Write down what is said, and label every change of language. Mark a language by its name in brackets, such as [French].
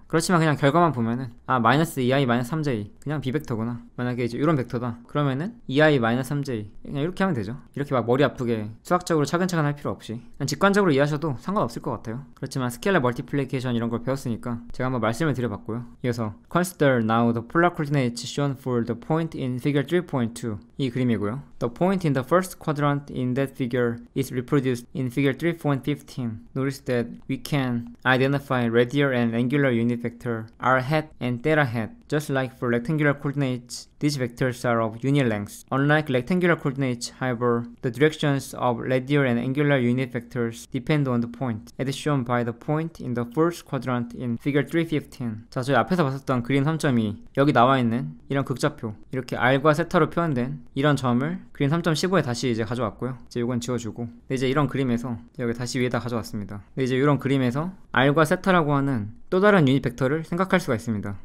[Korean] 그렇지만 그냥 결과만 보면은 마이너스 2i 마이너스 3j 그냥 비벡터구나. 만약에 이제 이런 벡터다 그러면은 2i 마이너스 3j 그냥 이렇게 하면 되죠. 이렇게 막 머리 아프게 수학적으로 차근차근 할 필요 없이 그냥 직관적으로 이해하셔도 상관없을 것 같아요. 그렇지만 스케일러 멀티플리케이션 이런 걸 배웠으니까 제가 한번 말씀을 드려봤고요. [English] 이어서 Consider now the polar coordinates shown for the point in figure 3.2 [Korean] 이 그림이고요. [English] The point in the first quadrant in that figure is reproduced in figure 3.15. Notice that we can identify radial and angular unit vector r hat and theta hat. Just like for rectangular coordinates, these vectors are of unit length. Unlike rectangular coordinates, however, the directions of radial and angular unit vectors depend on the point, as shown by the point in the first quadrant in figure 3.15. [Korean] 자, 저희 앞에서 봤었던 그림 3.2 여기 나와 있는 이런 극좌표 이렇게 r과 세타로 표현된 이런 점을 그림 3.15에 다시 이제 가져왔고요. 이제 이건 지워주고 이제 이런 그림에서 여기 다시 위에다 가져왔습니다. 이제 이런 그림에서 r과 세타라고 하는 또 다른 유닛 벡터를 생각할 수가 있습니다.